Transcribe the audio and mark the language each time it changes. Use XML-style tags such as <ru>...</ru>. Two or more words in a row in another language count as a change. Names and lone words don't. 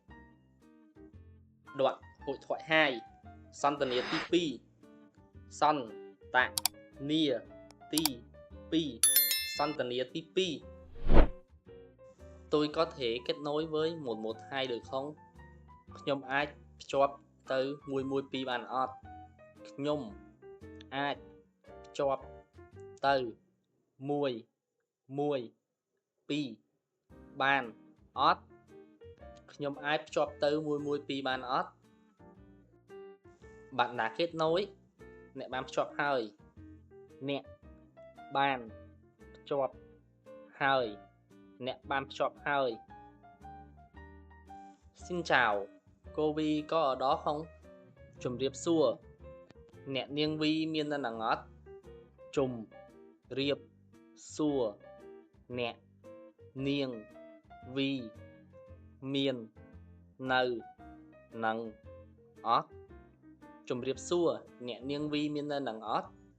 <vi>đoạn hội thoại 2</vi> <km>សន្ទនាទី 2 សន្ទនាទី 2 សន្ទនាទី2</km> <vi>tôi có thể kết nối với 112 được không?</vi> <km>ខ្ញុំអាចភ្ជាប់ទៅ112បានអត់ ខ្ញុំអាចភ្ជាប់ទៅ 112បានអត់ ខ្ញុំអាចភ្ជាប់ទៅ112បានអត់</km> <vi>bạn đã kết nối</vi> <km>អ្នកបានភ្ជាប់ហើយ អ្នកបានភ្ជាប់ហើយ អ្នកបានភ្ជាប់ហើយ</km> <vi>Xin chào, cô Vi có ở đó không?</vi> <km>ជម្រាបសួរ អ្នកនាង Vi មាននៅនឹងអត់ ជម្រាបសួរ អ្នកនាង Vi មាននៅនឹងអត់ ជម្រាបសួរ អ្នកនាង Vi មាននៅនឹងអត់</km>